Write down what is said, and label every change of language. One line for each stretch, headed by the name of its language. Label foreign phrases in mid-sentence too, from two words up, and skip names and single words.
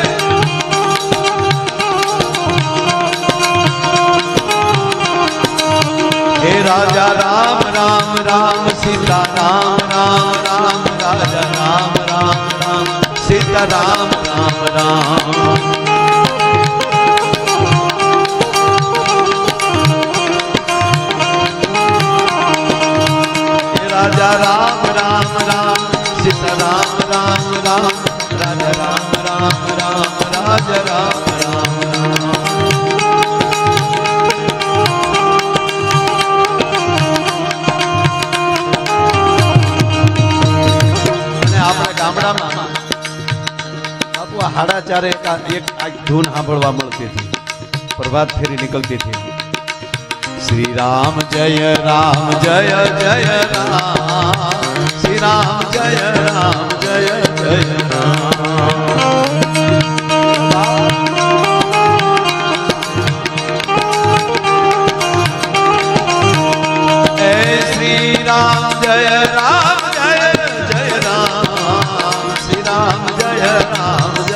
Gujarati: હે રાજા રામ રામ રામ સીતા રામ રામ રામ રાજા રામ રામ રામ સીતા રામ રામ રામ
Hindi: राजा राम राम राम सीता राम राम राम राजा राम राम राम राजा राम राम
Gujarati: અને આપણા ગામડામાં બાપુ 4:30 એક ધૂન સાંભળવા મળતી હતી પ્રભાત ફેરી નીકળતી હતી
Hindi: श्री राम जय जय राम श्री राम जय राम श्री राम जय राम श्री राम जय राम